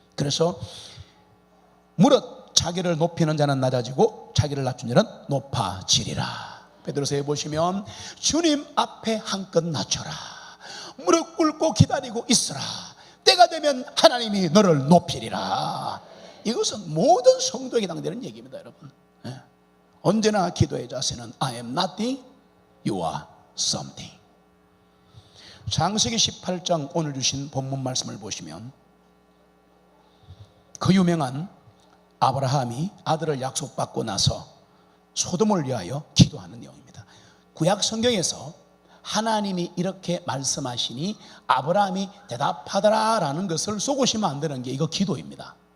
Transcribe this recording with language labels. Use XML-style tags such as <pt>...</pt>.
<ko>그래서 무릇 자기를 높이는 자는 낮아지고 자기를 낮춘 자는 높아지리라. 베드로서에 보시면 주님 앞에 한껏 낮춰라. 무릎 꿇고 기다리고 있으라. 때가 되면 하나님이 너를 높이리라. 이것은 모든 성도에게 해당되는 얘기입니다, 여러분. 언제나 기도의 자세는</ko> <en>I am nothing, you are something.</en> <ko>창세기 18장 오늘 주신 본문 말씀을 보시면 그 유명한 아브라함이 아들을 약속받고 나서 소돔을 위하여 기도하는 내용입니다. 구약 성경에서 하나님이 이렇게 말씀하시니 아브라함이 대답하더라라는 것을 속으시면 안 되는 게 이거 기도입니다.</ko>